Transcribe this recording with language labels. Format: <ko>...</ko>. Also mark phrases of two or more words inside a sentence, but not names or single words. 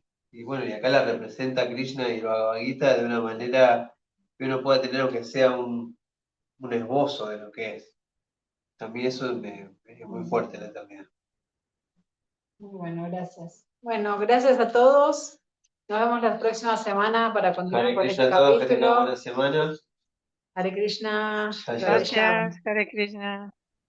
<es>Y bueno, y acá la representa Krishna y el Bhagavad Gita de una manera que uno pueda tener, aunque sea un esbozo de lo que es. A mí eso es muy fuerte la eternidad. Muy bueno, gracias. Bueno, gracias a todos. Nos vemos la próxima semana para continuar Hare con Krishna este a todos, que tengan capítulo. buena semana.</es> <sa>Hare Krishna, Jai Jai. Radhe Shyam.</sa> <es>Gracias,</es> <sa>Hare Krishna.</sa>